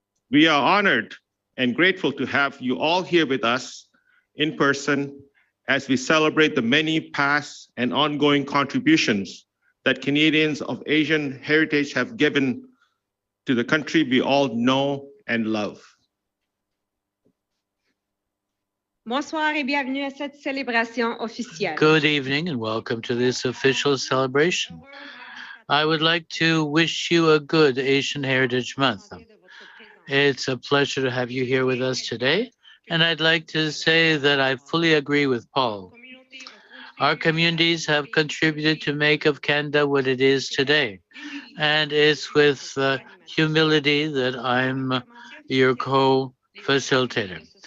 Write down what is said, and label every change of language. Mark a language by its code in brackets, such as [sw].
[en] We are honored and grateful to have you all here with us in person as we celebrate the many past and ongoing contributions that Canadians of Asian heritage have given to the country we all know and love. [fr] Bonsoir et bienvenue à cette célébration officielle. [en] Good evening and welcome to this official celebration. I would like to wish you a good Asian Heritage Month. It's a pleasure to have you here with us today, and I'd like to say that I fully agree with Paul. Our communities have contributed to make of Canada what it is today, and it's with humility that I'm your co-facilitator.